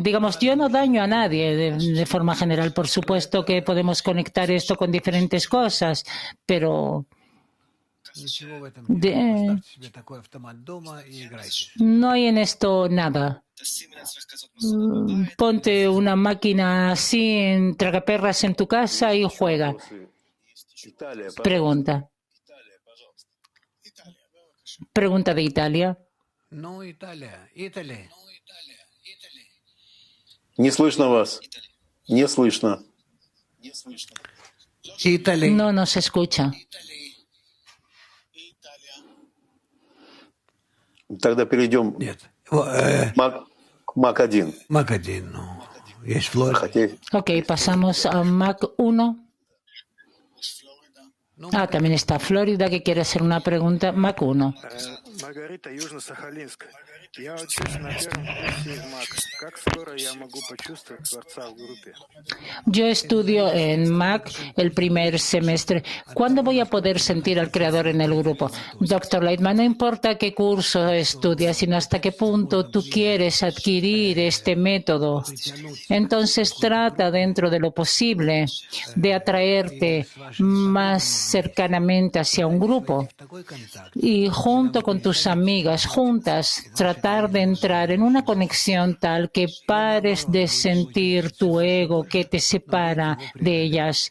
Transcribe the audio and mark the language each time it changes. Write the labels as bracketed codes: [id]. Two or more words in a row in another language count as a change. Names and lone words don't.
[es] Digamos, yo no daño a nadie de forma general. Por supuesto que podemos conectar esto con diferentes cosas, pero no hay en esto nada. Ponte una máquina así en tragaperras en tu casa y juega. Pregunta. Pregunta de Italia. [ru] Не слышно вас. Не слышно. [es] No se escucha. [ru] Тогда перейдем к МАК-1. [es] Ok, pasamos a Mac 1. También está Florida, que quiere hacer una pregunta. Mac 1. [ru] Margarita, Южно-Сахалинск. Я учусь на первом курсе в МАК. Как скоро я могу почувствовать Творца в группе? [es] Yo estudio en MAC el primer semestre. ¿Cuándo voy a poder sentir al Creador en el grupo? Doctor Lightman, no importa qué curso estudias, sino hasta qué punto tú quieres adquirir este método. Entonces trata dentro de lo posible de atraerte más cercanamente hacia un grupo y junto con tus amigas, juntas, tratar de entrar en una conexión tal que pares de sentir tu ego que te separa de ellas.